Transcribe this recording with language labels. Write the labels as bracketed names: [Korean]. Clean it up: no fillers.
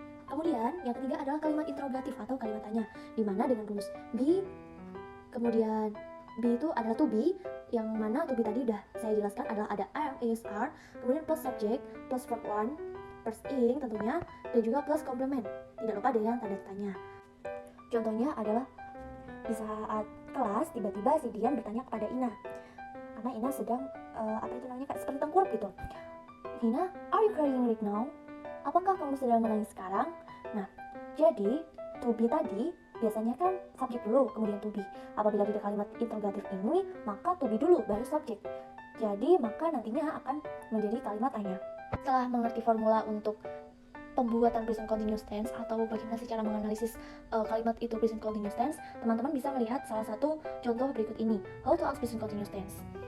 [Indonesian] Kemudian yang ketiga adalah kalimat interrogatif atau kalimat tanya, di mana dengan rumus be, kemudian be itu adalah to be, yang mana to be tadi udah saya jelaskan adalah ada am, is, are, kemudian plus subject, plus verb one, plus ing tentunya, dan juga plus complement. Tidak lupa dengan tanda tanya. Contohnya adalah di saat kelas tiba-tiba si Dian bertanya kepada Ina, karena Ina sedang kayak seperti tengkurap gitu. [English] Ina, are you crying right now? [Indonesian] Apakah kamu sedang menangis sekarang? Nah, jadi to be tadi biasanya kan subjek dulu, kemudian to be. Apabila di kalimat interrogatif ini, maka to be dulu, baru subjek. Jadi, maka nantinya akan menjadi kalimat tanya. Setelah mengerti formula untuk pembuatan present continuous tense atau bagaimana sih cara menganalisis kalimat itu present continuous tense, teman-teman bisa melihat salah satu contoh berikut ini, [English] how to ask present continuous tense.